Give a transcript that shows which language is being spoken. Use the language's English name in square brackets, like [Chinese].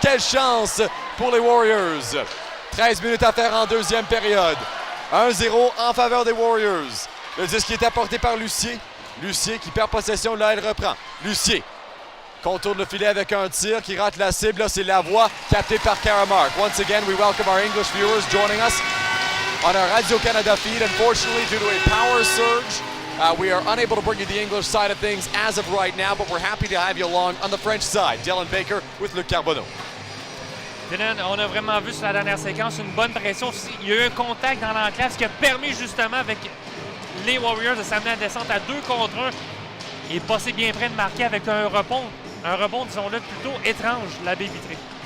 [French] Quelle chance pour les Warriors. 13 minutes à faire en deuxième période. 1-0 en faveur des Warriors. Le 10 qui est apporté par Lucier. Lucier qui perd possession. Là, elle reprend. Lucier contourne le filet avec un tir qui rate la cible. Là, c'est Lavoie capté par Cara Mark. [English] Once again, we welcome our English viewers joining us on our Radio-Canada feed. Unfortunately, due to a power surge, we are unable to bring you the English side of things as of right now, but we're happy to have you along on the French side. Dylan Baker with Luc Carbonneau. [French] Dylan, on a vraiment vu sur la dernière séquence une bonne pression. Il y a eu un contact dans l'enclave, ce qui a permis justement avec les Warriors de s'amener à descente à 2 contre 1 et passer bien près de marquer avec un rebond, disons-le, plutôt étrange, la baie vitrée.